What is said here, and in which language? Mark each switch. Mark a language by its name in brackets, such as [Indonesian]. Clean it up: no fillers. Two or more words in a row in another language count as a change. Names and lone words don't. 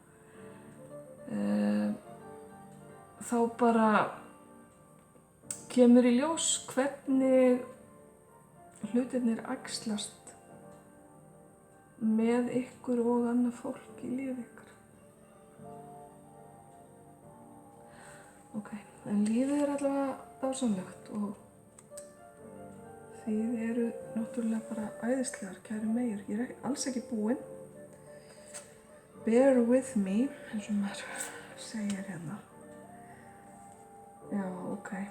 [Icelandic] Þá bara kemur í ljós hvernig hlutirnir æxlast með ykkur og annað fólk í lífi ykkar. Ok, en lífið er allavega dásamlegt og þið eru náttúrulega bara æðislegar, kæru meyjur. Ég er alls ekki búin. [English] Bear with me, [Icelandic] eins og maður segir hérna. Já, ok.